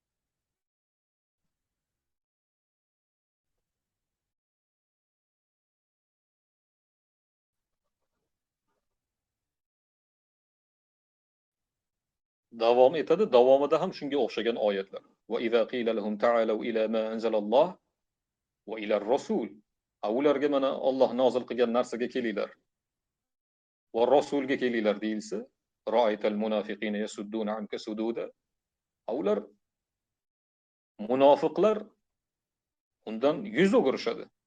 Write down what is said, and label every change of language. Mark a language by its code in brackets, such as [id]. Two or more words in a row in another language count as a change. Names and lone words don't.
[uz] Davom etadi, davomida ham shunga o'xshagan oyatlar. [ar] وإذا قيل لهم تعالوا إلى ما أنزل الله وإلى الرسول. Ularga mana Alloh nozil qilgan narsaga kelinglar. [uz] Va rasulga kelinglar deyilsa, [ar] رأيت المنافقين يصدون عنك صدودا. [uz] Ular munofiqlar undan yuz o'girishadi.